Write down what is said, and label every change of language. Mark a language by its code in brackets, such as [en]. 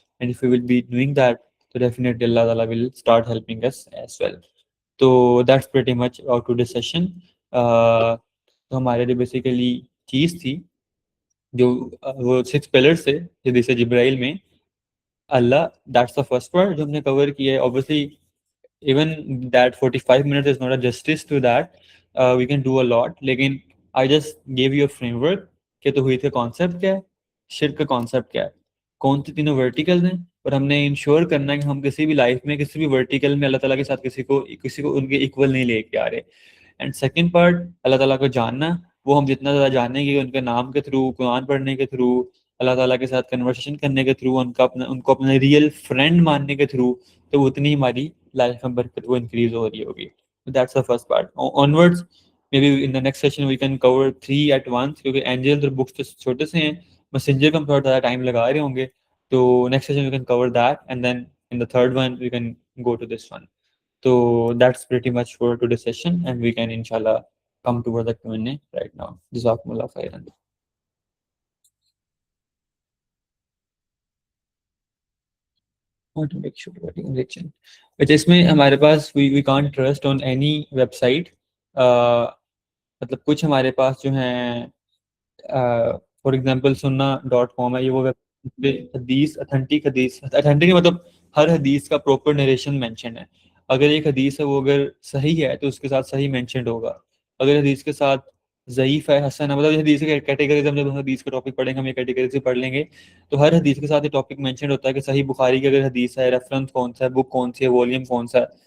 [en] And if you will be doing that تو definitely Allah تعالیٰ will start helping us as well. [ur] تو [en] That's pretty much about today session. [ur] تو ہمارے جو basically چیز تھی جو وہ 6 پلرس تھے حدیث جبرائیل میں، اللہ [en] that's the first word [ur] جو ہم نے کور کیا ہے. [en] obviously even that 45 minutes is not a justice to that. We can do a lot, [ur] لیکن [en] I just gave you a framework [ur] کہ توحید کا کانسیپٹ کیا ہے، شرک کا کانسیپٹ کیا ہے، کون سی تینوں ورٹیکل ہیں، اور ہم نے انشور کرنا ہے کہ ہم کسی بھی لائف میں کسی بھی ورٹیکل میں اللہ تعالیٰ کے ساتھ کسی کو ان کے ایکول نہیں لے کے آ رہے. اینڈ سیکنڈ پارٹ اللہ تعالیٰ کو جاننا، وہ ہم جتنا زیادہ جانیں گے ان کے نام کے تھرو، قرآن پڑھنے کے تھرو، اللہ تعالیٰ کے ساتھ کنورسیشن کرنے کے تھرو، ان کو اپنا ریئل فرینڈ ماننے کے تھرو، تو اتنی ہماری لائف میں برکت وہ انکریز ہو رہی ہوگی. [en] That's the first part. Onwards may be in the next session we can cover 3 at once, [ur] کیونکہ اینجل اور بکس تو چھوٹے سے ہیں، میسنجر کا ہم تھوڑا زیادہ ٹائم لگا رہے ہوں گے. [en] تو next session we can cover that and then in the third one we can go to this one. So that's pretty much for today's session, and we can inshallah come toward the Q&A right now. Jazakumullah khairan. Want to make sure what conviction. But [ur] اس میں ہمارے پاس [en] we can't trust on any website. [ur] مطلب کچھ ہمارے پاس جو ہیں [en] for example [ur] سننا.com ہے، یہ وہ حدیث اتھینٹک مطلب ہر حدیث کا پراپر نریشن مینشن ہے. اگر ایک حدیث ہے وہ اگر صحیح ہے تو اس کے ساتھ صحیح مینشنڈ ہوگا، اگر حدیث کے ساتھ ضعیف ہے، حسن ہے، مطلب حدیث کے کیٹیگریز، ہم جب حدیث کا ٹاپک پڑھیں گے ہم یہ کیٹیگریز سے پڑھ لیں گے، تو ہر حدیث کے ساتھ یہ ٹاپک مینشنڈ ہوتا ہے کہ صحیح بخاری کی اگر حدیث ہے، ریفرنس کون سا ہے، بک کون سی ہے، والیوم کون سا ہے.